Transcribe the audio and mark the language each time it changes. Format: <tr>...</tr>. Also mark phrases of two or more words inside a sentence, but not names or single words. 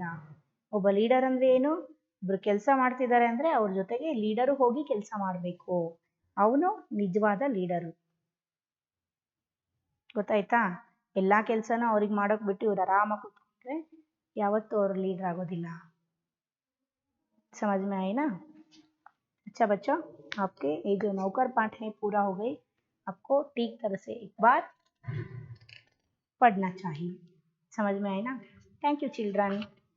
<kn>ಒಬ್ಬ ಲೀಡರ್ ಅಂದ್ರೆ ಏನು, ಒಬ್ರು ಕೆಲಸ ಮಾಡ್ತಿದ್ದಾರೆ ಅಂದ್ರೆ ಅವ್ರ ಜೊತೆಗೆ ಲೀಡರು ಹೋಗಿ ಕೆಲಸ ಮಾಡ್ಬೇಕು. ಅವನು ನಿಜವಾದ ಲೀಡರು. ಗೊತ್ತಾಯ್ತಾ? ಎಲ್ಲಾ ಕೆಲ್ಸನ ಅವ್ರಿಗೆ ಮಾಡೋಕ್ ಬಿಟ್ಟು ಇವ್ರು ಆರಾಮಾಗಿ ಕೂತ್ಕೊಂಡ್ರೆ ಯಾವತ್ತೂ ಅವ್ರು ಲೀಡರ್ ಆಗೋದಿಲ್ಲ.</kn> <hi>समझ में आई ना? अच्छा बच्चों, आपके ये जो नौकर पाठ है पूरा हो गई. आपको ठीक तरह से एक बार पढ़ना चाहिए. समझ में आई ना?</hi> <en>thank you children.</en>